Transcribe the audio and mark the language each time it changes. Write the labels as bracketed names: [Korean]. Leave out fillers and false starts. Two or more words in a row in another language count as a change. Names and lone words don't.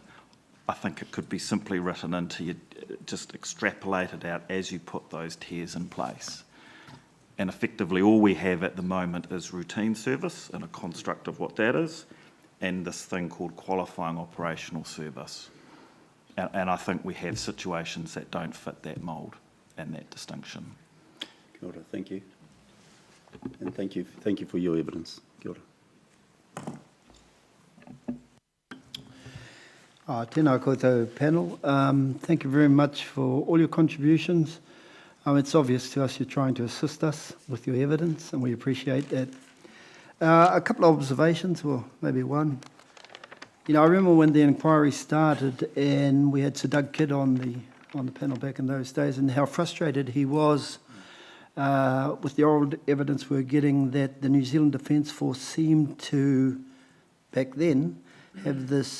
[English] I think it could be simply written into you, just extrapolated out as you put those tiers in place. And effectively all we have at the moment is routine service and a construct of what that is, and this thing called qualifying operational service. And I think we have situations that don't fit that mould and that distinction. [Māori] Kia ora, [English] thank you. And thank you for your evidence. [Māori] Kia ora. Tēnā koutou panel. [English] Thank you very much for all your contributions. It's obvious to us you're trying to assist us with your evidence, and we appreciate that. A couple of observations, or maybe one. You know, I remember when the inquiry started, and we had Sir Doug Kidd on the panel back in those days, and how frustrated he was with the oral evidence we were getting that the New Zealand Defence Force seemed to, back then, have this.